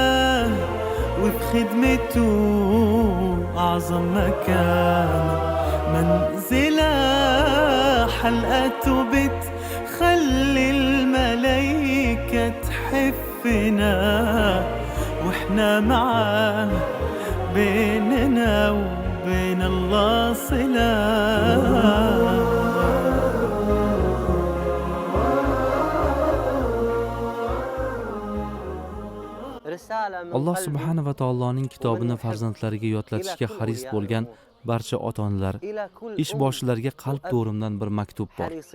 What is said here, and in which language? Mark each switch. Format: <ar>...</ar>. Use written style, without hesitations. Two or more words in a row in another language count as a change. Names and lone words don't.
<ar>وفي خدمته أعظم مكان منزلة حلقته بتخلي الملايكة تحفنا وإحنا معاه بيننا وبين الله صلة. الله سبحانه و</ar> <uz>taoloning kitobini farzandlariga yodlatishga haris bo'lgan barcha ota-onalar, ish boshlarga qalb to'rimdan bir maktub bor.</uz>